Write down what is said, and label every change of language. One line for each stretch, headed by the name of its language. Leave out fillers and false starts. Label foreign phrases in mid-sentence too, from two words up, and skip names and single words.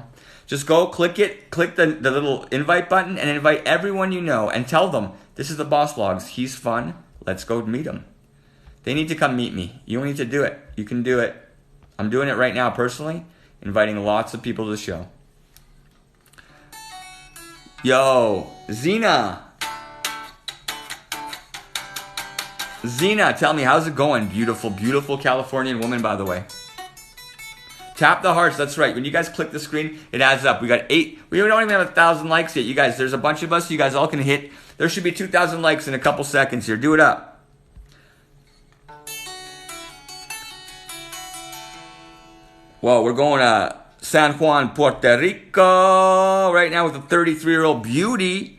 English: Just go, click it. Click the little invite button and invite everyone you know. And tell them, this is the Boss Vlogs. He's fun. Let's go meet him. They need to come meet me. You don't need to do it. You can do it. I'm doing it right now personally, inviting lots of people to the show. Yo, Zena. Zena, tell me, how's it going? Beautiful, beautiful Californian woman, by the way. Tap the hearts, that's right. When you guys click the screen, it adds up. We got 8. We don't even have 1,000 likes yet. You guys, there's a bunch of us. You guys all can hit. There should be 2,000 likes in a couple seconds here. Do it up. Well, we're going to San Juan, Puerto Rico right now with a 33-year-old beauty.